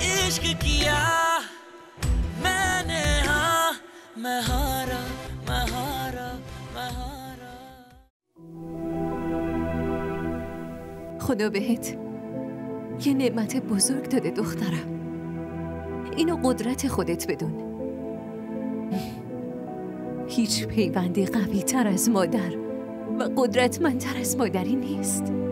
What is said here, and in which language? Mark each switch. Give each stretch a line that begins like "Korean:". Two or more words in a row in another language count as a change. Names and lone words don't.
Hindi: इश्क किया मैंने हाँ मैं हारा मैं हारा मैं हारा.
Persian: خدا بهت یه نعمت بزرگ داده دخترم. اینو قدرت خودت بدون. هیچ پیوندی قوی تر از مادر و قدرتمندتر از مادری نیست.